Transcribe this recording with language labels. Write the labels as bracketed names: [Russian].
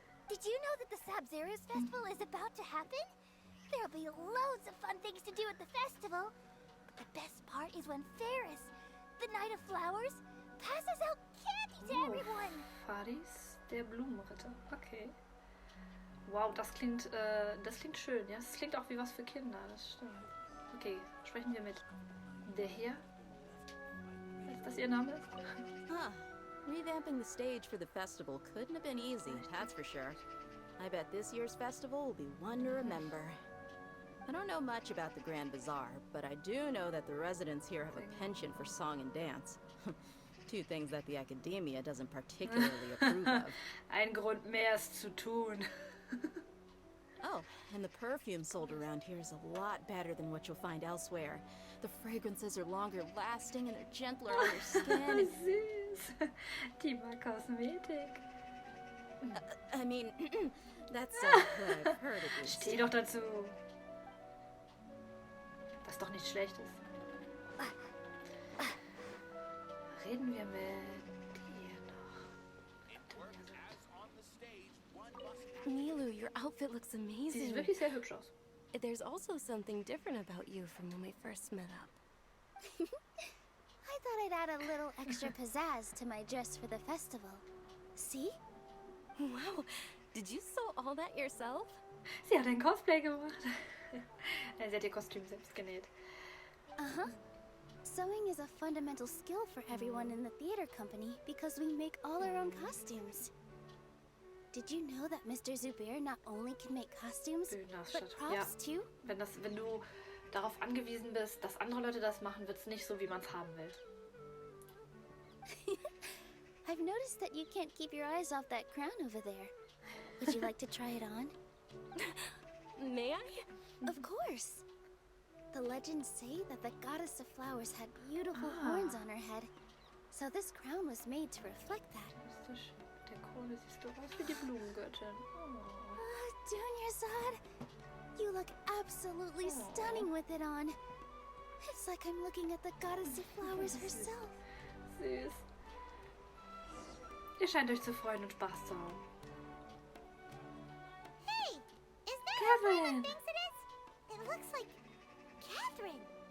[English] Did you know that the Sabzeruz festival is about to happen? There'll be loads of fun things to do at the festival. But the best part is when Ferris, the Knight of Flowers, passes out candy to everyone. [German] Faris, der Blumenritter. Okay. Wow, das klingt schön. Ja, es klingt auch wie was für Kinder. Das stimmt. Okay, sprechen wir mit der Hier. Ist das ihr Name? [English] Revamping the stage for the festival couldn't have been easy, that's for sure. I bet this year's festival will be one to remember. I don't know much about the Grand Bazaar, but I do know that the residents here have a penchant for song and dance. Two things that the academia doesn't particularly approve of. [German] Ein Grund mehr, es zu tun. [English] Oh, and the perfume sold around here is a lot better than what you'll find elsewhere. The fragrances are longer lasting and they're gentler on your skin. [German] Süß. Die mag Kosmetik. [English] I mean, that's what I've heard at least. [German] Steh doch dazu. Das ist doch nichts Schlechtes. Reden wir mit dir noch. [English] Nilu, your outfit looks [German] Sie [English] amazing. [German] sieht wirklich sehr hübsch aus. [English] There's also something different about you from when we first met up. I thought I'd add a little extra pizzazz to my dress for the festival. See? Wow, did you sew all that yourself? [German] Sie hat ein Cosplay gemacht. Sie hat ihr Kostüm selbst genäht. Uh-huh. [English] Sewing is a fundamental skill for everyone in the theater company because we make all our own costumes. Did you know that Mr. Zubair not only can make costumes, but props too? [German] Wenn du darauf angewiesen bist, dass andere Leute das machen, wird es nicht so, wie man es haben will. [English] I've noticed that you can't keep your eyes off that crown over there. Would you like to try it on? May I? Of course. The legends say that the goddess of flowers had beautiful horns on her head. So this crown was made to reflect that. [German] Der Krone siehst du aus wie die Blumengöttin. [English] Dunyazad, you look absolutely stunning with it on. It's like I'm looking at the goddess of flowers herself. [German] Süß. Ihr scheint euch zu freuen und Spaß zu haben. [English] Hey, is that who Paimon thinks it is? It looks like Catherine.